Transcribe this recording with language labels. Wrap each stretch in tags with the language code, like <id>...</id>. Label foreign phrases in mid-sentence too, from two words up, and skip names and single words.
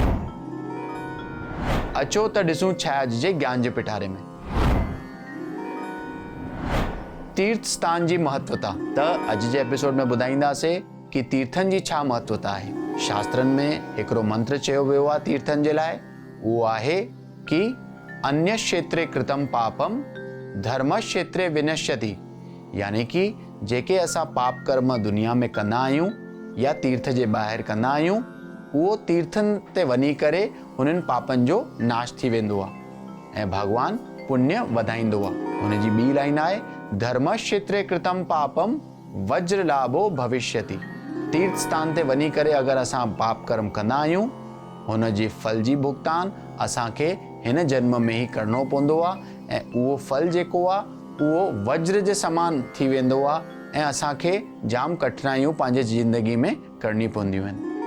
<sd>अचो त ॾिसूं छा अॼु जे ज्ञान जे पिटारे में। तीर्थ स्थान जी महत्वता। त अॼु जे एपिसोड में ॿुधाईंदासीं कि तीर्थनि जी छा महत्वता आहे। शास्त्रनि में हिकिड़ो मंत्र चयो वियो आहे तीर्थनि जे लाइ, उहो आहे कि</sd> <sa>अन्य क्षेत्रे कृतम पापम धर्म क्षेत्रे विनश्यति।</sa> <sd>यानी कि जेके असां पाप कर्म दुनिया में कंदा आहियूं या तीर्थ जे ॿाहिरि कंदा आहियूं, उहो तीर्थनि ते वञी करे उन्हनि पापनि जो नाश थी वेंदो आहे ऐं भॻवान पुण्य वधाईंदो आहे। हुन जी ॿी लाइन आहे</sd> <sa>धर्म क्षेत्रे कृतम पापम वज्र लाभो भविष्यति।</sa> <sd>तीर्थ स्थान ते वञी करे अगरि असां पाप कर्म कंदा आहियूं, हुन जी फल जी भुगतान असांखे हिन जन्म में ई करणो पवंदो आहे ऐं उहो फल जेको आहे उहो वज्र जे समान थी वेंदो आहे ऐं असांखे जाम कठिनाइयूं पंहिंजे ज़िंदगी में करणी पवंदियूं आहिनि।</sd>